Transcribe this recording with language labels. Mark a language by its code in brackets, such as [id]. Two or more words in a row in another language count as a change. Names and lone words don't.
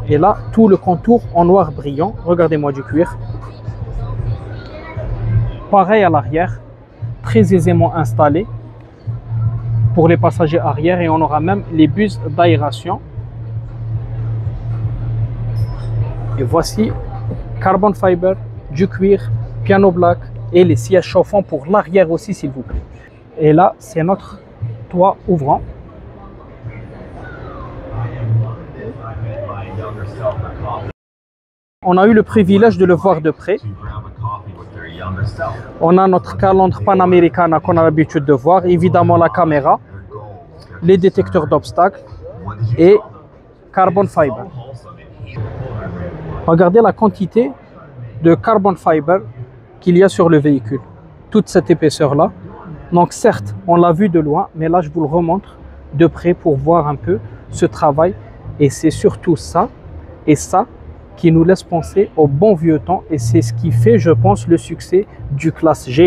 [fr] Et là, tout le contour en noir brillant. Regardez-moi du cuir. Pareil à l'arrière, très aisément installé pour les passagers arrière. Et on aura même les buses d'aération. Et voici [en] carbon fiber, [fr] du cuir, [en] piano black [fr] et les sièges chauffants pour l'arrière aussi s'il vous plaît. Et là, c'est notre toit ouvrant. On a eu le privilège de le voir de près. On a notre calandre Panamericana qu'on a l'habitude de voir, évidemment la caméra, les détecteurs d'obstacles et [en] carbon fiber. [fr] Regardez la quantité de [en] carbon fiber [fr] qu'il y a sur le véhicule. Toute cette épaisseur-là. Donc certes, on l'a vu de loin, mais là je vous le remontre de près pour voir un peu ce travail. Et c'est surtout ça et ça qui nous laisse penser au bon vieux temps. Et c'est ce qui fait, je pense, le succès du classe G.